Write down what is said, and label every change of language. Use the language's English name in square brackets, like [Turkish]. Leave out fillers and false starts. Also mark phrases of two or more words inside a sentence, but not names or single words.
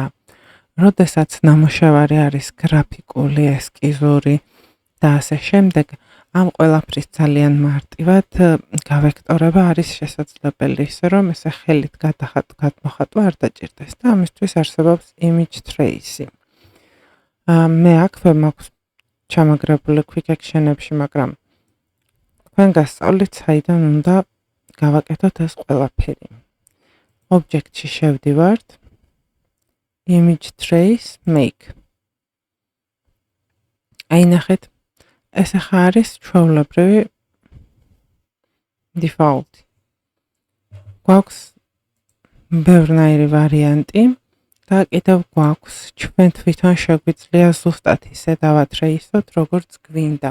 [Georgian] როდესაც ნამუშევარი არის გრაფიკული, ესკიზური და ასე შემდეგ, ამ ყველაფრის ძალიან მარტივად გავექტორება არის შესაძლებელი, ისე რომ ესე ხელით გადმოხატვა არ დაჭირდეს და ამისთვის არსებობს [English] image trace. [Georgian] მე აქვე მაქვს ჩამაგრებული [English] quick action- [Georgian] ებში, მაგრამ თქვენ გასწავლით, საიდან უნდა გავაკეთოთ ეს ყველაფერი. Object-ში შევდივართ, [English] image trace make. [Georgian] აი ნახეთ, ეს ახლა არის ჩვეულებრივი default. გვაქვს ბევრნაირი ვარიანტი და კიდევ გვაქვს ჩვენ თვითონ შეგვიძლია ზუსტად ისე დავატრეისოთ, როგორც გვინდა.